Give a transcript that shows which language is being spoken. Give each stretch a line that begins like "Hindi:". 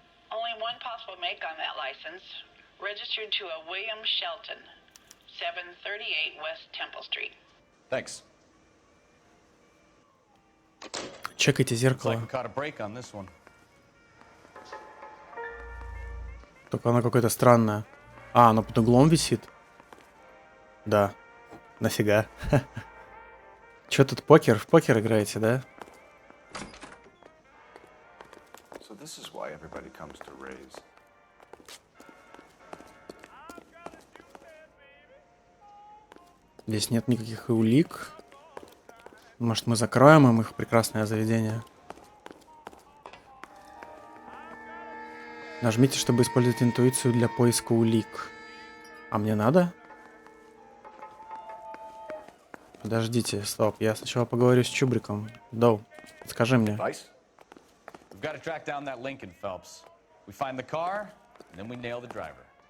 English: Only one possible make on that license. Registered to a William Shelton, 738 West Temple Street. Thanks.
Russian: Чекайте зеркало.
English: Looks like we caught a break on this one.
Russian: Только оно какое-то странное. А, оно под углом висит? Да. Нафига? Чё тут покер? В покер играете, да?
English: So this is why everybody comes to Ray's.
Russian: Здесь нет никаких улик. Может, мы закроем им их прекрасное заведение? Нажмите, чтобы использовать интуицию для поиска улик. А мне надо? Подождите, стоп. Я сначала поговорю с Чубриком. Доу, скажи мне.
English: We've got to track down that Lincoln, Phelps. We find the car, and then we nail the driver.